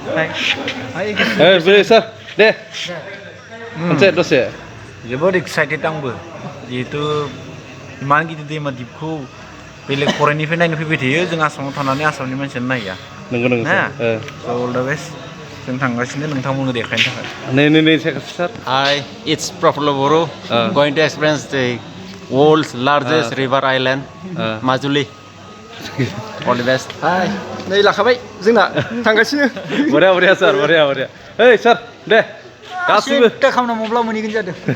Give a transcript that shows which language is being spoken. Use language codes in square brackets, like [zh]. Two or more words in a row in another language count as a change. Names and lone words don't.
[brx] सार दे मोनसे दसे जोबोद एक्साइटेड आंबो जिहेतु इमान गिदिर दैमा दिपखौ बेलेग फरेननिफ्राय नायनो फैबाय थायो जों आसामाव थानानै आसामनि मानसियानो नाया नंगौ सार [en] all the best [brx] जों थांगासिनो नोंथांमोननो देखायनो थाखाय नै सार [en] Hi, it's Prafullo Boro. Going to experience the world's largest river island, Majuli. All the best. [brx] हाय नै लाखाबाय जोंना थांगासिनो बरिया सार बरिया ओइ सार दे गासिबो खालामना मब्ला मोनहैगोन जादों